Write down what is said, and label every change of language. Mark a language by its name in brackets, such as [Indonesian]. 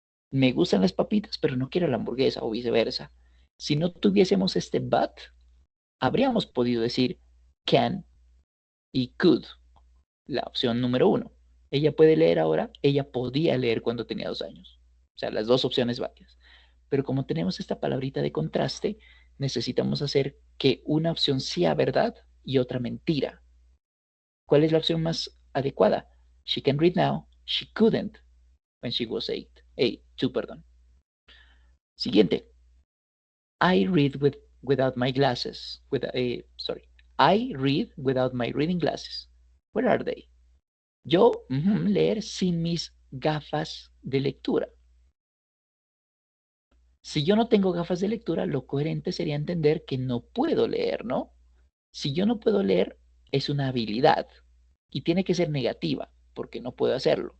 [Spanish] Me gustan las papitas, pero no quiero la hamburguesa o viceversa. Si no tuviésemos este but, habríamos podido decir can y could, la opción número 1. Ella puede leer ahora, ella podía leer cuando tenía 2 años. O sea, las dos opciones válidas. Pero como tenemos esta palabrita de contraste, necesitamos hacer que una opción sea verdad y otra mentira. ¿Cuál es la opción más adecuada? [English] She can read now, she couldn't when she was 2, [Spanish] perdón. Siguiente. [English] I read without my glasses. I read without my reading glasses. Where are they? [Spanish] Yo leer sin mis gafas de lectura. Si yo no tengo gafas de lectura, lo coherente sería entender que no puedo leer, ¿no? Si yo no puedo leer, es una habilidad y tiene que ser negativa porque no puedo hacerlo.